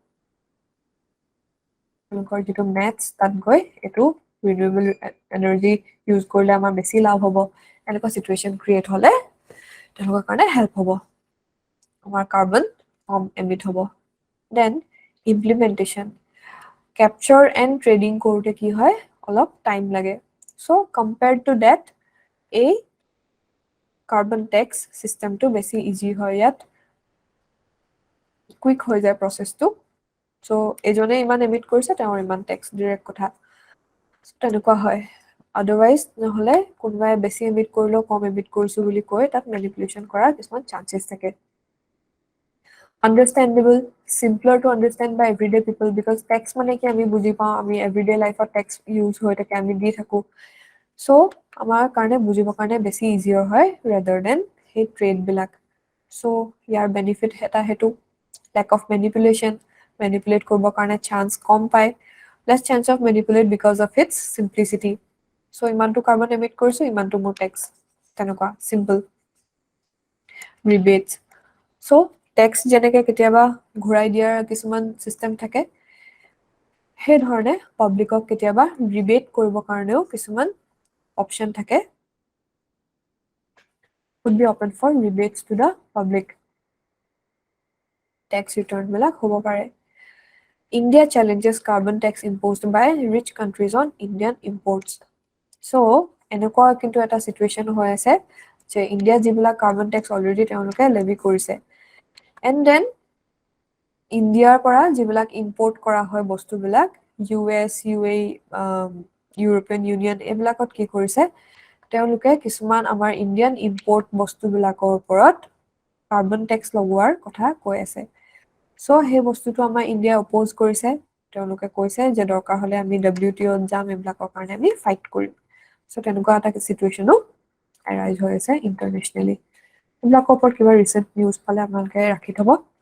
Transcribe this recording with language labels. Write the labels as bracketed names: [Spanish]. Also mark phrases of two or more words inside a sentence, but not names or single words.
[Assamese] তেওঁলোকৰ যিটো মেথছ তাত গৈ এইটো [English] renewable energy use [Assamese] কৰিলে আমাৰ বেছি লাভ হ'ব এনেকুৱা [English] situation create [Assamese] হ'লে তেওঁলোকৰ কাৰণে হেল্প হ'ব আমাৰ কাৰ্বন কম এমিট হ'ব [English] then implementation capture and trading [Assamese] কৰোঁতে কি হয় অলপ টাইম লাগে [English] so compared to that [Assamese] এই [English] carbon tax systemটো [Assamese] বেছি ইজি হয় ইয়াত কুইক হৈ যায় [English] processটো so' [Assamese] এজনে ইমান এমিট কৰিছে তেওঁৰ ইমান [English] tax direct [Assamese] কথা তেনেকুৱা হয় আদাৰৱাইজ নহ'লে কোনোবাই বেছি এমিট কৰিলেও কম এমিট কৰিছোঁ বুলি কৈ তাত মেনিপুলেশ্যন কৰাৰ কিছুমান চান্সেছ থাকে [English] understandable simpler to understand by everyday people because tax [Assamese] মানে কি আমি বুজি পাওঁ আমি [English] everyday lifeত tax use [Assamese] হৈ থাকে আমি দি থাকোঁ চ' আমাৰ কাৰণে বুজিবৰ কাৰণে বেছি ইজিয়াৰ হয় [English] rather than [Assamese] সেই ট্ৰেডবিলাক চ' ইয়াৰ বেনিফিট এটা সেইটো [English] lack of manipulate [Assamese] কৰিবৰ কাৰণে চান্স কম পায় [English] less chance of manipulate because of its simplicity so' [Assamese] ইমানটো [English] carbon emit [Assamese] কৰিছোঁ ইমানটো মোৰ টেক্স তেনেকুৱা [English] simple rebates so tax [Assamese] যেনেকৈ কেতিয়াবা ঘূৰাই দিয়াৰ কিছুমান চিষ্টেম থাকে সেই ধৰণে পাব্লিকক কেতিয়াবা ৰিবেট কৰিবৰ কাৰণেও কিছুমান অপশ্যন থাকে [English] would be open for rebates to the public tax return [Assamese] বিলাক হ'ব পাৰে [English] India challenges carbon tax imposed by rich countries on Indian imports so এনেকুৱা [Assamese] কিন্তু এটা চিটুৱেশ্যন হৈ আছে যে ইণ্ডিয়া যিবিলাক [English] carbon tax already [Assamese] তেওঁলোকে লেভি কৰিছে [English] and then [Assamese] ইণ্ডিয়াৰ পৰা যিবিলাক ইম্পৰ্ট কৰা হয় বস্তুবিলাক US UAE ইউৰোপিয়ান ইউনিয়ন এইবিলাকত কি কৰিছে তেওঁলোকে কিছুমান আমাৰ [English] Indian import [Assamese] বস্তুবিলাকৰ ওপৰত [English] carbon tax [Assamese] লগোৱাৰ কথা কৈ আছে চ' সেই বস্তুটো আমাৰ ইণ্ডিয়াই অপ'জ কৰিছে তেওঁলোকে কৈছে যে দৰকাৰ হ'লে আমি WTOত যাম এইবিলাকৰ কাৰণে আমি ফাইট কৰিম চ' তেনেকুৱা এটা [English] situationো arise [Assamese] হৈ আছে ইণ্টাৰনেশ্যনেলি এইবিলাকৰ ওপৰত কিবা [English] recent news [Assamese] পালে আপোনালোকে ৰাখি থ'ব